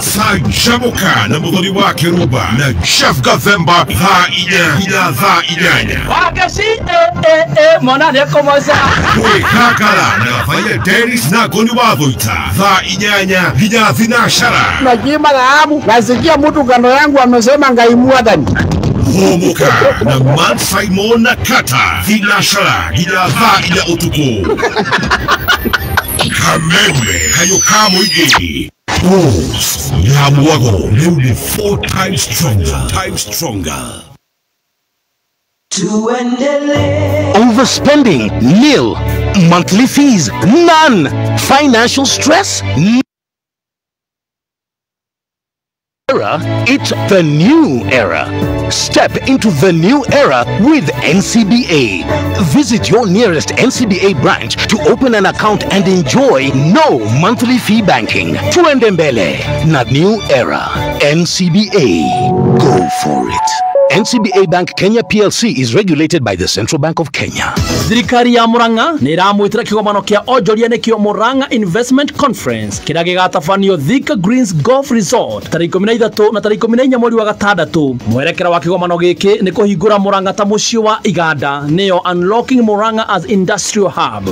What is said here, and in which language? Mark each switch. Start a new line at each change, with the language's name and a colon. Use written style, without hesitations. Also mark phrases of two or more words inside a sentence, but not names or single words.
Kikuyu: Canjamũka na mũthoni wa Kĩrumba na Chef Gathemba thaa 4 nginya thaa 8. Wakasi mwana nĩekomoca. Kwĩgangara na Gabaire Dennis na Ngoni wa Thũita thaa 8 nginya thinacara.
Swahili: Najimaga amu nasikia mtu kando yangu amesema
Kikuyu: Ngai mwathani. Kũmũka na Man Simon na Kata thinacara nginya thaa 4 ũtukũ. Kameme kayuka mũingĩ. Bulls ya Mwago rĩu nĩ 4
English: times stronger. Overspending? Nil. Monthly fees? None. Financial stress? It's the new era. Step into the new era with NCBA. Visit your nearest NCBA branch to open an account and enjoy no monthly fee banking.
Swahili: Tuende mbele na
English: new era.
Swahili: NCBA.
English: Go for it. NCBA Bank Kenya PLC is regulated by the Central Bank of Kenya.
Kikuyu: Thirikari ya Murang'a nĩ iramwĩtĩra kĩgomano kĩa onjoria nĩkĩo Murang'a Investment Conference kĩrĩa gĩgatabanio Thika Greens Golf Resort tarĩki 13 na tarĩki 14 mweri wa gatandatũ. Mwerekera wa kĩgomano gĩkĩ nĩ kũhingũra Murang'a ta mũciĩ wa iganda nĩyo
English: Unlocking Murang'a as Industrial Hub.